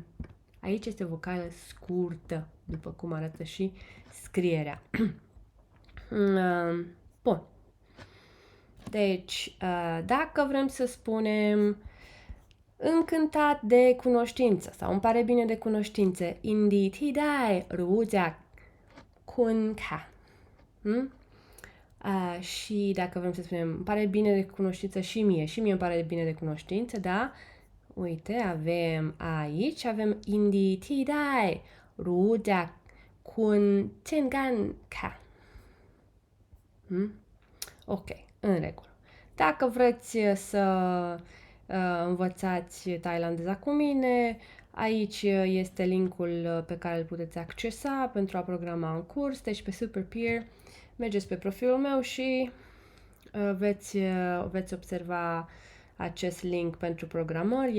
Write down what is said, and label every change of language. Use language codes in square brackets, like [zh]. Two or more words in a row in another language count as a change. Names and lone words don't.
[ro] Aici este o vocală scurtă, după cum arată și scrierea. Bun. Deci, dacă vrem să spunem încântat de cunoștință sau îmi pare bine de cunoștințe, [th] indi ti dai ru jak kun ka. [ro] Și dacă vrem să spunem îmi pare bine de cunoștință și mie îmi pare bine de cunoștință, da? Uite, avem [th] indi ti dai ru jak kun chen ka. [ro] Ok, în regulă. Dacă vreți să învățați thailandeza cu mine, aici este linkul pe care îl puteți accesa pentru a programa un curs, deci pe SuperPeer mergeți pe profilul meu și veți observa acest link pentru programări.